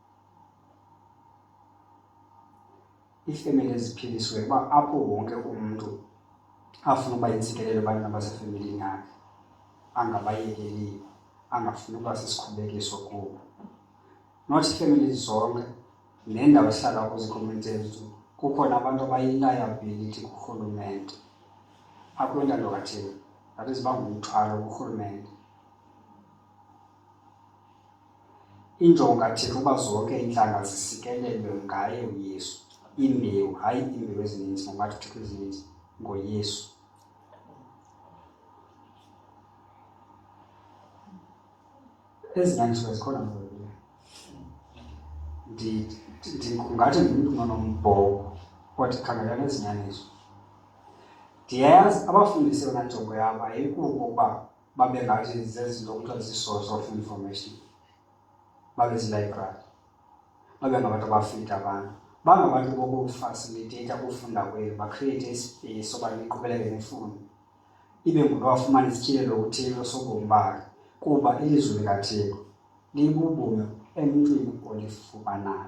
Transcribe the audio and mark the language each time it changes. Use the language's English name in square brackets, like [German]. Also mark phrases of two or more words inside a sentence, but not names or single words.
[Xhosa] Iifemeli eziphilisiweyo uba apho wonke umntu afuna ukuba yintsikelelo ebantwini abasefemelini yakhe, angabayekeliyo, angafuni ukuba sisikhubekiso kubo. Not iifemeli zonke nendawo esihlala kuzo iikhomyunithi ezo kukhona abantu abayi-liability kurhulumente. Akho ntando kaThixo, [English] that is [Xhosa] bangumthwalo kurhulumente. Injongo kaThixo uba zonke iintlanga zisikelelwe ngaye uYesu. Imbewu, hayi iimbewu ezininzi ngokungathi uThixo ezininzi, ngoYesu. Ezinyanyisiweyo zikhona ngoku. Ndingathi ngumntu onombhoko othi khangelani ezinyaniso. Ndiyayazi abafundisi yona njongo yabo ayikuko ukuba babe ngathi zezinto kuthiwa [English] zii-source of information, [Xhosa] babe zilayibrari, babe ngabantu abafita abantu, bangabantu bokufasilitate ukufunda kwenu, bakhriyeyithe ispace soba niqhubeleke nemfundo. Ibe ngulo wafumana isityelelo kuThixo sobomi bakhe, kuba ilizwi likaThixo libubume emntwini olifumanayo.